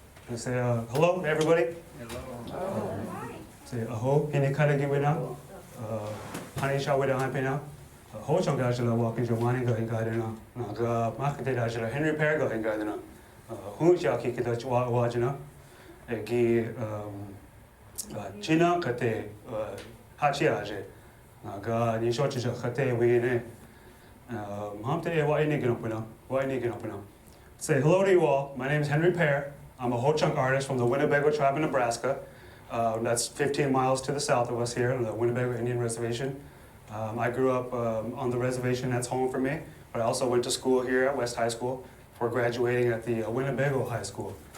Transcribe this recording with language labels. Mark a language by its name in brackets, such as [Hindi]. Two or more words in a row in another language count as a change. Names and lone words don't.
[English] You say hello, everybody. Hello. [Ho-Chunk] Say aho, pini kara giwina. Hani shawida hampina. Ho chonga jila walking jo mani go hingadina. Naga market jila Henry Pear go hingadina. Hu jaki kita wajina. Egi China kate hachiaje. Naga ni shochija kate wine. Hamte wa ini ginopina. Wa ini ginopina. [English] Say hello to you all. My name is Henry Pear. I'm a Ho-Chunk artist from the Winnebago Tribe of Nebraska. That's 15 miles to the south of us here on the Winnebago Indian Reservation. I grew up on the reservation, that's home for me, but I also went to school here at West High School before graduating at the Winnebago High School.